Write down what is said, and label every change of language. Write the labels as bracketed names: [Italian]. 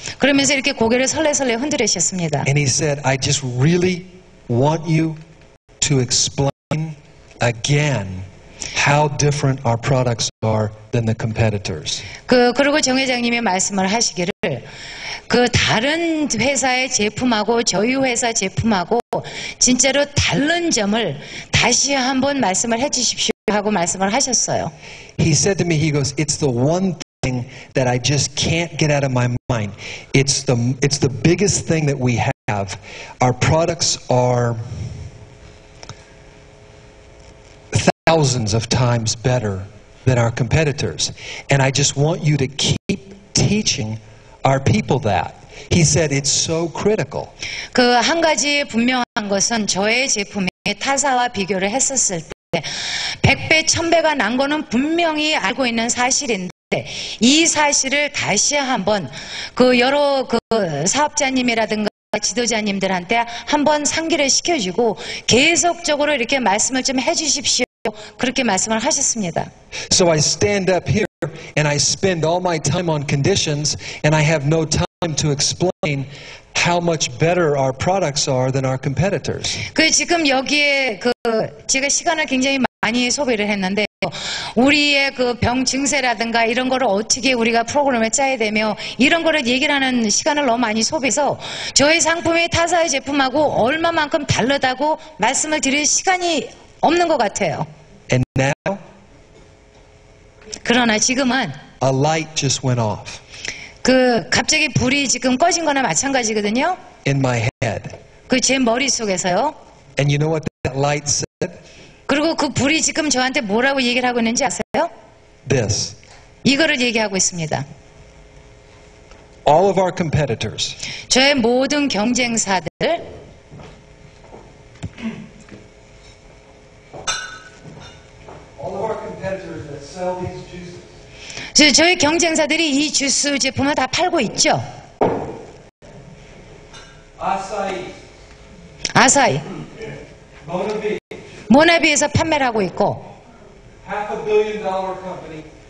[Korean] 그러면서 이렇게 고개를 설레설레 흔들으셨습니다. [English] And he said, I just really want you to explain again how different our products are than the competitors. [Korean] 그리고 정 회장님이 말씀을 하시기를 다른 회사의 제품하고 저희 회사 제품하고 진짜로 다른 점을 다시 한번 말씀을 해 주십시오 하고 말씀을 하셨어요. [English] He said to me, he goes, it's the one thing that I just can't get out of my mind. It's the biggest thing that we have. Our products are thousands of times better than our competitors. And I just want you to keep teaching our people that. He said it's so critical. [Korean] 한 가지 분명한 것은 저의 제품이 타사와 비교를 했었을 때 100배, 1000배가 난 거는 분명히 알고 있는 사실인데, 이 사실을 다시 한번 여러 사업자님이라든가 지도자님들한테 한번 상기를 시켜주고 계속적으로 이렇게 말씀을 좀 해주십시오. 그렇게 말씀을 하셨습니다. [English] So I stand up here and I spend all my time on conditions, and I have no time to explain how much better our products are than our competitors. [Korean] 지금 여기에 제가 시간을 굉장히 많이 소비를 했는데, 우리의 병 증세라든가 이런 거를 어떻게 우리가 프로그램을 짜야 되며 이런 거를 얘기를 하는 시간을 너무 많이 소비해서 저희 상품이 타사의 제품하고 얼마만큼 다르다고 말씀을 드릴 시간이 없는 것 같아요. [English] And now, [Korean] 그러나 지금은 [English] a light just went off [Korean] 갑자기 불이 지금 꺼진 거나 마찬가지거든요. [English] in my head. [Korean] 제 머릿속에서요. [English] And you know what that light said? [Korean] 그리고 불이 지금 저한테 뭐라고 얘기를 하고 있는지 아세요? [English] This. [Korean] 이거를 얘기하고 있습니다. [English] All of our competitors. [Korean] 저의 모든 경쟁사들, [English] All of our competitors that sell these juices. [Korean] 저희 경쟁사들이 이 주스 제품을 다 팔고 있죠. 아사히, 모나비에서 판매를 하고 있고, [English] $500 million company.